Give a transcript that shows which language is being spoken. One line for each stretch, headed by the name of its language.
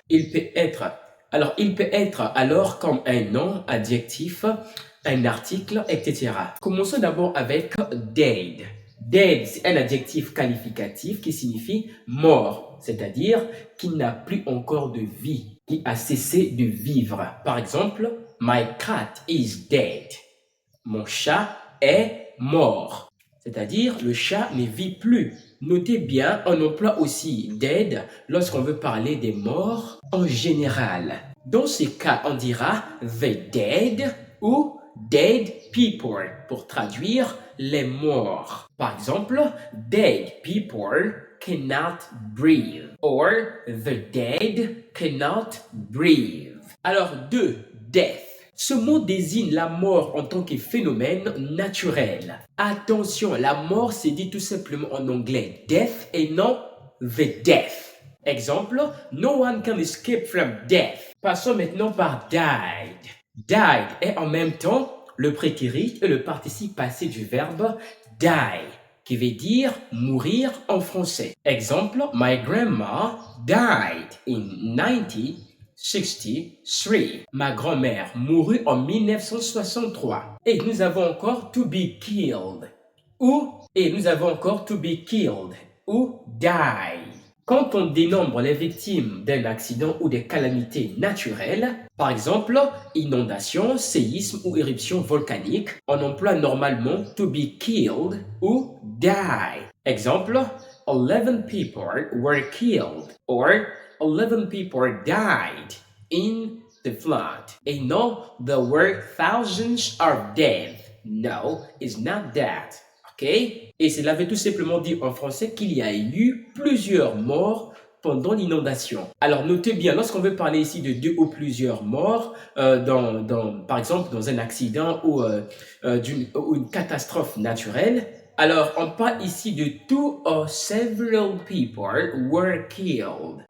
French: Il peut être alors comme un nom, adjectif, un article, etc. Commençons d'abord avec dead. Dead, c'est un adjectif qualificatif qui signifie mort, c'est-à-dire qui n'a plus encore de vie, qui a cessé de vivre. Par exemple,
English: my cat is dead.
French: Mon chat est mort, c'est-à-dire le chat ne vit plus. Notez bien, on emploie aussi dead lorsqu'on veut parler des morts en général. Dans ce cas, on dira the dead ou dead people pour traduire les morts. Par exemple,
English: dead people cannot breathe or the dead cannot breathe.
French: Alors, death. Ce mot désigne la mort en tant que phénomène naturel. Attention, la mort se dit tout simplement en anglais death et non the death. Exemple,
English: no one can escape from death.
French: Passons maintenant par died. Died est en même temps le prétérit et le participe passé du verbe die, qui veut dire mourir en français. Exemple,
English: my grandma died in 1963.
French: Ma grand-mère mourut en 1963. Et nous avons encore
English: to be killed.
French: Nous avons encore to be killed ou die. Quand on dénombre les victimes d'un accident ou des calamités naturelles, par exemple, inondation, séisme ou éruption volcanique, on emploie normalement
English: to be killed
French: ou die. Exemple,
English: 11 people were killed or 11 people died in the flood.
French: Et non,
English: there were thousands of dead. No, it's not that. Okay?
French: Et cela veut tout simplement dire en français qu'il y a eu plusieurs morts pendant l'inondation. Alors notez bien, lorsqu'on veut parler ici de deux ou plusieurs morts, par exemple dans un accident ou une catastrophe naturelle, alors on parle ici de
English: two or several people were killed.